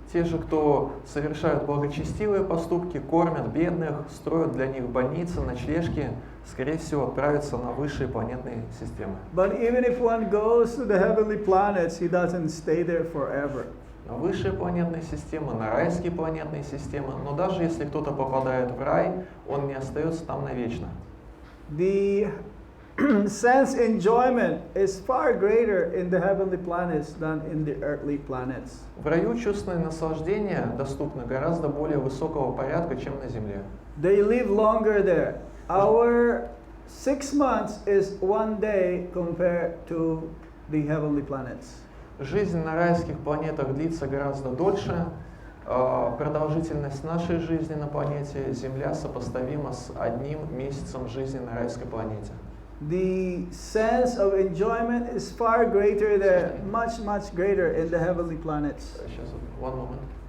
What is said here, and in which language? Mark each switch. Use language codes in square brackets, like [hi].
[ru] Те же, кто совершают благочестивые поступки, кормят бедных, строят для них больницы, ночлежки, скорее всего, отправятся на высшие планетные системы. [en] But even if one goes to the heavenly planets, he doesn't stay there forever. [ru] На высшие планетные системы, на райские планетные системы, но даже если кто-то попадает в рай, он не остается там навечно. [en] The sense enjoyment is far greater in the heavenly planets than in the earthly planets. [ru] В раю чувственные наслаждения доступны гораздо более высокого порядка, чем на Земле. [en] They live longer there. Our 6 months is 1 day compared to the heavenly planets. [ru] Жизнь на райских планетах длится гораздо дольше. Продолжительность нашей жизни на планете Земля сопоставима с 1 месяцем жизни на райской планете. [en] The sense of enjoyment is far greater there, much greater in the heavenly planets. [ru] Сейчас, [en] one moment.